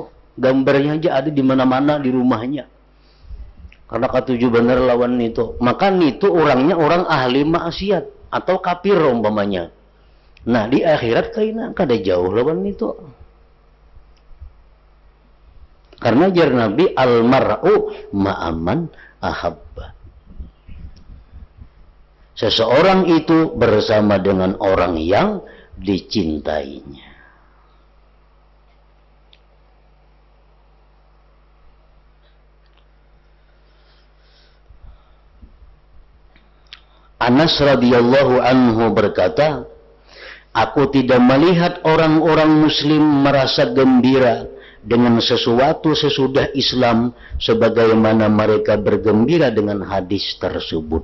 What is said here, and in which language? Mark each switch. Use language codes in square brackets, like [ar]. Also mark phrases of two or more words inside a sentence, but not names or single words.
[bjn] Gambarnya aja ada di mana-mana di rumahnya. Karena katuju benar lawan itu. [id] Maka itu orangnya orang ahli maksiat atau kafir umpamanya. [bjn] Nah di akhirat kayaknya kada jauh lawan itu. Karena jar Nabi [ar] المرء مع من أحب. [id] Seseorang itu bersama dengan orang yang dicintainya. Anas radhiyallahu anhu berkata, aku tidak melihat orang-orang muslim merasa gembira dengan sesuatu sesudah Islam sebagaimana mereka bergembira dengan hadis tersebut.